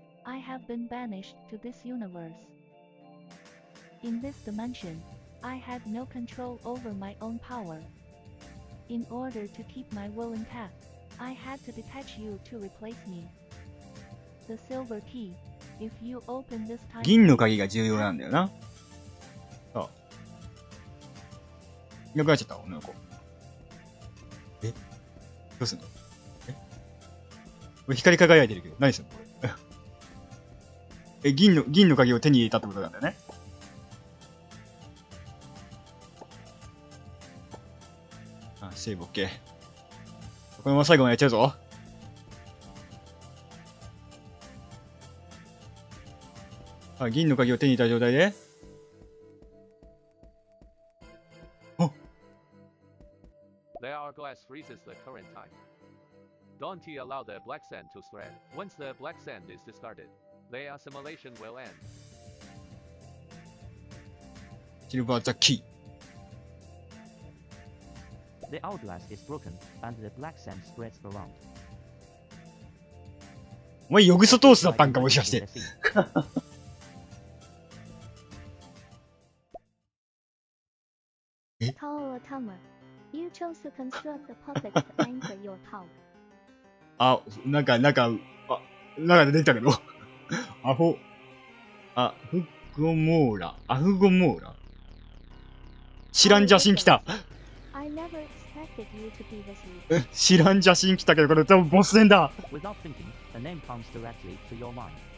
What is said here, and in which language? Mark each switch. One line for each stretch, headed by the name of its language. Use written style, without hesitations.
English: I have been banished to this universe. In this dimension, I had no control over my own power. In order to keep my will intact, I had to detach you to replace me. The silver key, if you open this time,
Japanese: 銀の鍵が重要なんだよな。そう。いなくなっちゃった、女の子。え、どうすんの？え、これ光り輝いてるけど、何すんのこれ。え、銀の鍵を手に入れたってことなんだよね。あ、セーブ OK。このまま最後までやっちゃうぞ。あ、銀の鍵を手に入れた状態で。お、
English: The hourglass freezes the current time. Don't allow the black sand to spread. Once the black sand is discarded, the assimilation will end. シルバーザキー。 The hourglass is broken, and the black sand spreads around.
Japanese: お前、ヨグソトースだったんかもしかして。
English: Tower Tower. You chose to construct a puppet to anchor your tower.
Japanese: あ、なんか出てきたけど。アフゴモーラ。知らん邪神来た。
English: I never expected you to be this weak.
Japanese: 知らん邪神来たけど、これ多分ボス戦だ。
English: Without thinking, a name comes directly to your mind.